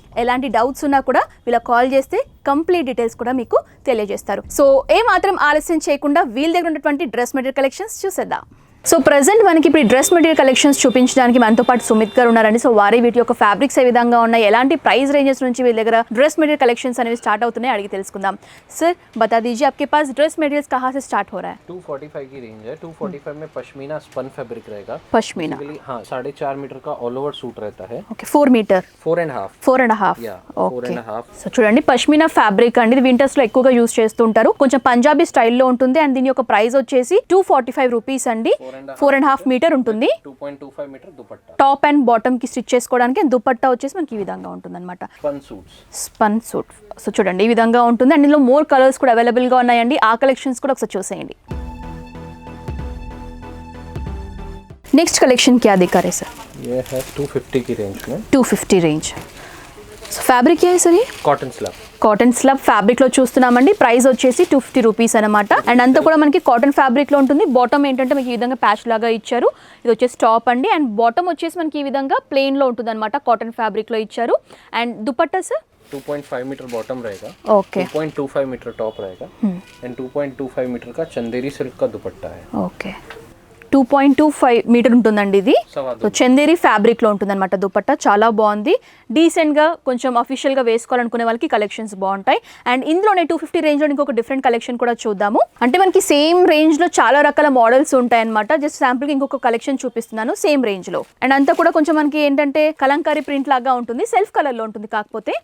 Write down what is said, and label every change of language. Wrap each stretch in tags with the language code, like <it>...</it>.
<te>ఎలాంటి డౌట్స్ ఉన్నా కూడా వీళ్ళ కాల్ చేస్తే కంప్లీట్ డీటెయిల్స్ కూడా మీకు తెలియజేస్తారు. సో ఏమాత్రం ఆలస్యం చేయకుండా వీళ్ళ దగ్గర ఉన్నటువంటి డ్రెస్ మెటీరియల్ కలెక్షన్స్ చూసేద్దాం. సో ప్రజెంట్ మనకి ఇప్పుడు డ్రెస్ మెటీరియల్ కలెక్షన్స్ చూపించడానికి మనతో పాటు సుమిత్ గారు ఉన్నారండి. సో వారి వీటి యొక్క ఫ్యాబ్రిక్స్ ఏ విధంగా ఉన్నాయి, ఎలాంటి ప్రైస్ రేంజెస్ నుంచి వీళ్ళ దగ్గర డ్రెస్ మెటీరియల్ కలెక్షన్స్ అనేవి స్టార్ట్ అవుతున్నాయి అడిగి తెలుసుకుందాం.</te> <hi>सर बता दीजिए आपके पास ड्रेस मटेरियल्स कहाँ से स्टार्ट हो रहा है? 245 की रेंज है. 245 में पश्मीना स्पन फैब्रिक रहेगा. पश्मीना, हाँ 4.5 मीटर का ऑल ओवर सूट रहता है. Okay 4 metre 4.5</hi> <te>okay. సో చూడండి పష్మినా ఫ్యాబ్రిక్ అండి, ఇది వింటర్స్ లో ఎక్కువగా యూస్ చేస్తుంటారు, కొంచెం పంజాబీ స్టైల్లో ఉంటుంది. అండ్ దీని యొక్క ప్రైస్ వచ్చేసి 245 రూపీస్ అండి. 4.5 మీటర్ ఉంటుంది. 2.25 metre dupatta, top and bottom కి స్టిచ్ చేసుకోవడానికి. దుపట్టా వచ్చేసి మనకి ఈ విధంగా ఉంటుంది అనమాట, స్పన్ సూట్. సో చూడండి ఈ విధంగా ఉంటుంది అండ్ ఇందులో మోర్ కలర్స్ కూడా అవైలబుల్ గా ఉన్నాయండి. ఆ కలెక్షన్స్ కూడా ఒకసారి చూసేయండి.</te> <hi>नेक्स्ट कलेक्शन क्या दिखा रहे सर? ये है 250 की रेंज में.</hi> <te>250 रेंज. సో ఫ్యాబ్రిక్ ఏ సర్? కాటన్ స్లబ్ ఫ్యాబ్రిక్ లో చూస్తున్నామండి. ప్రైస్ వచ్చేసి 250 రూపీస్ అనమాట. అండ్ అంతా కూడా మనకి కాటన్ ఫ్యాబ్రిక్ లో ఉంటుంది. బాటమ్ ఏంటంటే మనకి ఈ విధంగా ప్యాచ్ లాగా ఇచ్చారు. ఇది వచ్చేసి టాప్ అండి అండ్ బాటమ్ వచ్చేసి మనకి ఈ విధంగా ప్లెయిన్ లో ఉంటుంది అనమాట, కాటన్ ఫ్యాబ్రిక్ లో ఇచ్చారు. And dupatta sir</te> <hi>2.5 metre bottom रहेगा. ओके. 2.25 मीटर टॉप रहेगा एंड 2.25 मीटर का चंदेरी सिल्क का दुपट्टा है.</hi> <te>ఓకే 2.25 మీటర్ ఉంటుందండి ఇది. సో చందేరి ఫ్యాబ్రిక్ లో ఉంటుంది అనమాట దుపట్టా. చాలా బాగుంది, డీసెంట్ గా కొంచెం అఫీషియల్ గా వేసుకోవాలనుకునే వాళ్ళకి కలెక్షన్స్ బాగుంటాయి. అండ్ ఇందులోనే 250 రేంజ్ లో ఇంకొక డిఫరెంట్ కలెక్షన్ కూడా చూద్దాము. అంటే మనకి సేమ్ రేంజ్ లో చాలా రకాల మోడల్స్ ఉంటాయి అనమాట. జస్ట్ శాంపుల్ కి ఇంకొక కలెక్షన్ చూపిస్తున్నాను సేమ్ రేంజ్ లో. అండ్ అంతా కూడా కొంచెం మనకి ఏంటంటే కలంకారీ ప్రింట్ లాగా ఉంటుంది, సెల్ఫ్ కలర్ లో ఉంటుంది కాకపోతే.</te>